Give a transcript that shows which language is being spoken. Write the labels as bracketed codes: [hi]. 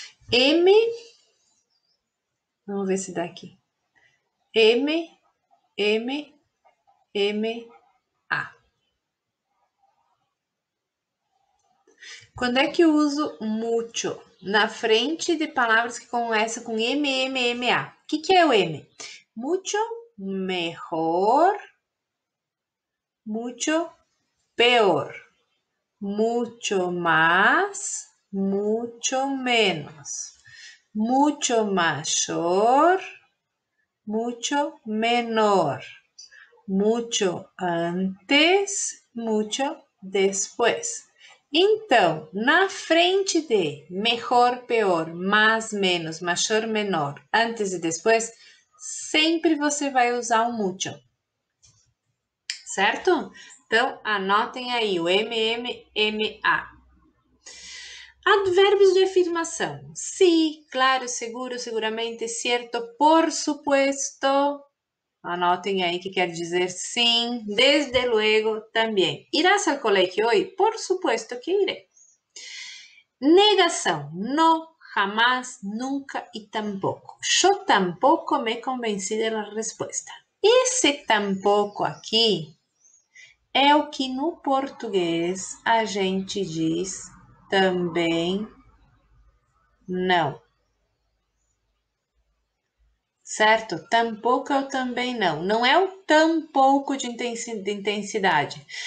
[pt] M, vamos ver se dá aqui. M, M, M, A. Quando é que eu uso mucho? Na frente de palavras que começam com M, M, M, A. O que é o M? [es] Mucho mejor, mucho peor, mucho más, mucho menos, mucho mayor, mucho menor, mucho antes, mucho después. [pt] Então, na frente de melhor, pior, mais, menos, maior, menor, antes e depois, sempre você vai usar o mucho. Certo? Então, anotem aí o MMMA. Advérbios de afirmação. [es] Sí, claro, seguro, seguramente, cierto, por supuesto. [pt] Anotem aí que quer dizer sim, [es] desde luego, [pt] também. [es] ¿Irás al colegio hoy? Por supuesto que iré. [pt] Negação. [es] No, jamás, nunca y tampoco. Yo tampoco me convencí de la respuesta. [pt] Esse tampoco aqui é o que no português a gente diz também não. Certo? Tampouco é o também não. Não é o tampouco de intensidade.